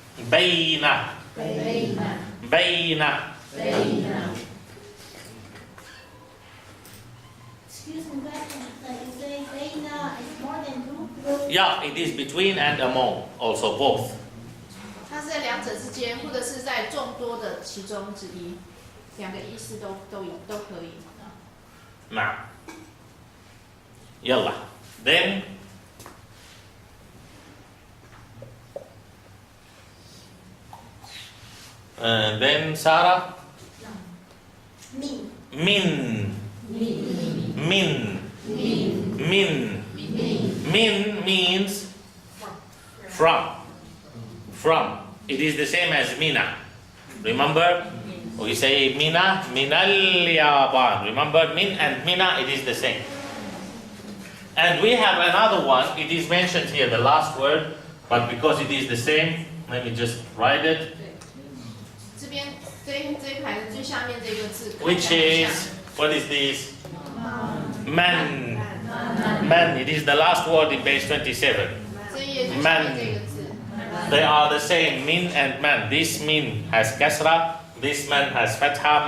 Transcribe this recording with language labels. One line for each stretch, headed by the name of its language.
Arabic: Bayna. Bayna.
English: Excuse me, you say Bayna is more than two? Yeah, it is between and among, also both.
Chinese: 它是在两者之间，或者是在众多的其中之一，两个意思都可以。
Arabic: نعم. يلا.
English: Then
Arabic: Sarah. Min. Min.
English: Min means from. From. It is the same as Mina. Remember? We say Mina,
Arabic: Minal Yaban.
English: Remember, Min and Mina, it is the same. And we have another one. It is mentioned here, the last word, but because it is the same, let me just write it.
Chinese: 这边这一排的最下面这个字
English: Which is, what is this? Man. Man. It is the last word in page 27.
Chinese: 这一页最下面这个字。
English: They are the same, min and man. This min has kasra, this man has fatha.